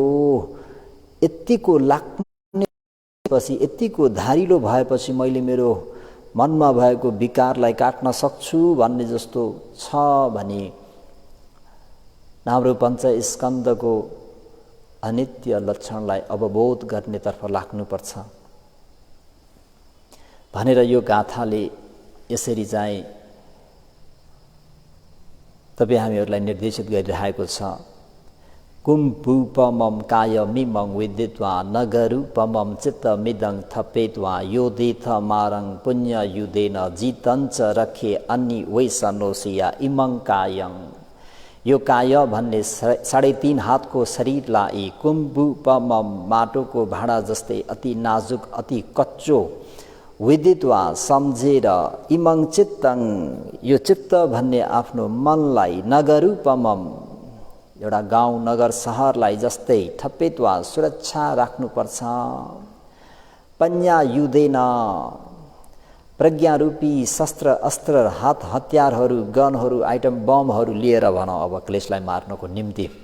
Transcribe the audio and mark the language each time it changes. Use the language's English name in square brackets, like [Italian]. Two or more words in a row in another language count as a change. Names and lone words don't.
[Nepali] यतिको लाग्नेपछि यतिको धारिलो भएपछि मैले मेरो मनमा भएको विकारलाई काट्न सक्छु भन्ने जस्तो छ भने हाम्रो पञ्चस्कन्धको अनित्य लक्षणलाई अवबोध गर्नेतर्फ लाग्नुपर्छ भनेर यो गाथाले यसरी चाहिँ तपाईँ हामीहरूलाई निर्देशित गरिरहेको छ। [Pali] कुम्भूपमं कायमिमं विदित्वा नगरूपमं चित्तमिदं थपेत्वा योदेथ मारं पुण्ययुधेन जितञ्च रखे अन्य वैसनोसिया इमं कायं। [Nepali] यो काय भन्ने 3.5 हातको शरीरलाई कुम्भूपमं माटोको भाँडा जस्तै अति नाजुक अति कच्चो विदित्वा सम्झेर [Pali] इमं चित्तं [Nepali] यो चित्त भन्ने आफ्नो मनलाई नगरूपमं एउटा गाउँ नगर सहरलाई जस्तै थपेत्वा सुरक्षा राख्नुपर्छ। पञ्यायुधेन प्रज्ञारूपी शस्त्र अस्त्र हात हतियारहरू गनहरू आइटम बमहरू लिएर भनौँ अब क्लेशलाई मार्नको निम्ति।